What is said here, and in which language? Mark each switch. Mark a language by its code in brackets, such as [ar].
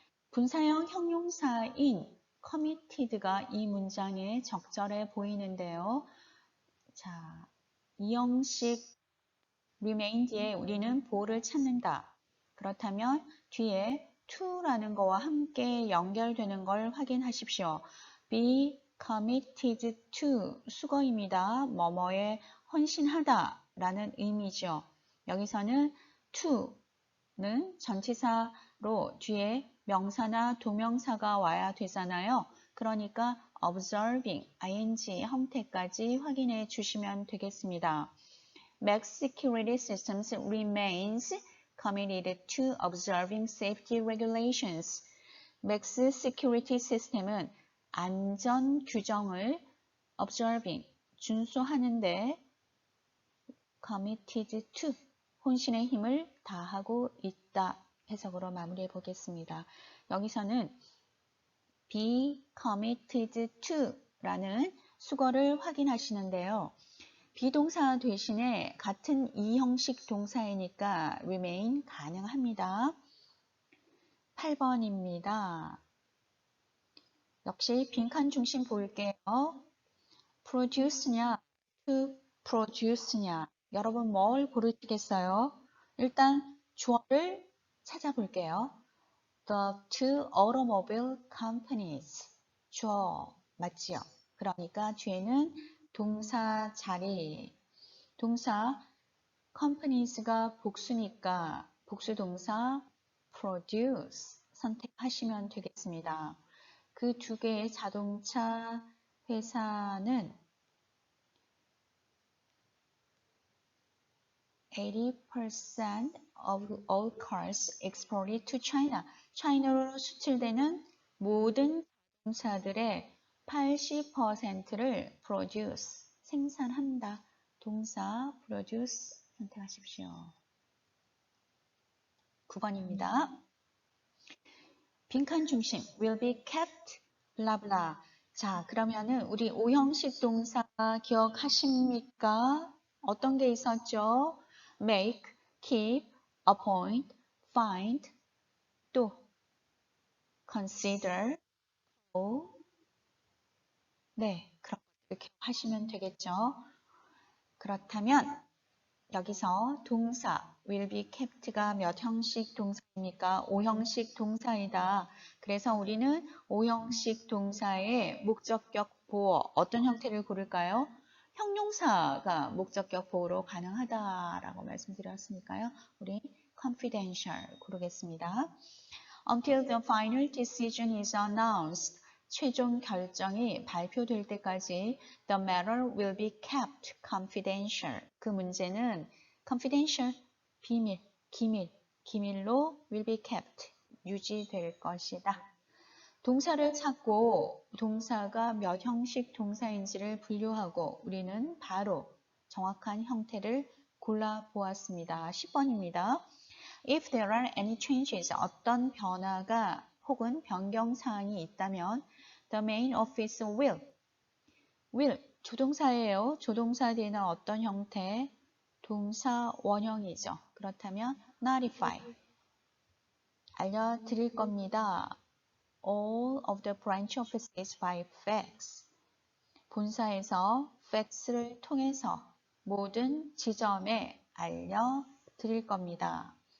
[ko] 분사형 형용사인 committed가 이 문장에 적절해 보이는데요. 자, 이형식 remain 뒤에 우리는 보어를 찾는다. 그렇다면 뒤에 to라는 거와 함께 연결되는 걸 확인하십시오. be committed to 수거입니다. 뭐뭐에 헌신하다 라는 의미죠. 여기서는 to는 전치사로 뒤에 명사나 동명사가 와야 되잖아요. 그러니까 observing, ing 형태까지 확인해 주시면 되겠습니다. [en] Max Security Systems remains committed to observing safety regulations. [ko] Max Security System은 안전 규정을 observing, 준수하는데 committed to, 혼신의 힘을 다하고 있다. 해석으로 마무리해 보겠습니다. 여기서는 be committed to 라는 수거를 확인하시는데요. 비동사 대신에 같은 이형식 동사이니까 remain 가능합니다. 8번입니다. 역시 빈칸 중심 볼게요. produce냐, to produce냐. 여러분 뭘 고르시겠어요? 일단 주어를 찾아볼게요. [en] The two automobile companies. [ko] 주어 맞지요? 그러니까 뒤에는 동사 자리, 동사 companies가 복수니까 복수 동사 produce 선택하시면 되겠습니다. 그 두 개의 자동차 회사는 [en] 80% of all cars exported to China. [ko] 차이나로 수출되는 모든 자동차들의 80%를 produce, 생산한다. 동사 produce 선택하십시오. 9번입니다. 빈칸 중심 will be kept 블라블라. 자, 그러면은 우리 오형식 동사 기억하십니까? 어떤 게 있었죠? make, keep, appoint, find, 또 consider, 네, 그렇게 하시면 되겠죠. 그렇다면 여기서 동사 will be kept가 몇 형식 동사입니까? 5형식 동사이다. 그래서 우리는 5형식 동사의 목적격 보어 어떤 형태를 고를까요? 형용사가 목적격 보어로 가능하다라고 말씀드렸으니까요. 우리 confidential 고르겠습니다. [en] Until the final decision is announced. [ko] 최종 결정이 발표될 때까지 [en] the matter will be kept confidential. [ko] 그 문제는 confidential, 비밀, 기밀로 will be kept, 유지될 것이다. 동사를 찾고 동사가 몇 형식 동사인지를 분류하고 우리는 바로 정확한 형태를 골라보았습니다. 10번입니다. [en] If there are any changes, [ko] 어떤 변화가 혹은 변경사항이 있다면 [en] the main office will, [ko] 조동사예요. 조동사 뒤에는 어떤 형태? 동사 원형이죠. 그렇다면 notify, 알려드릴 겁니다. [en] All of the branch offices by fax, [ko] 본사에서 팩스를 통해서 모든 지점에 알려드릴 겁니다.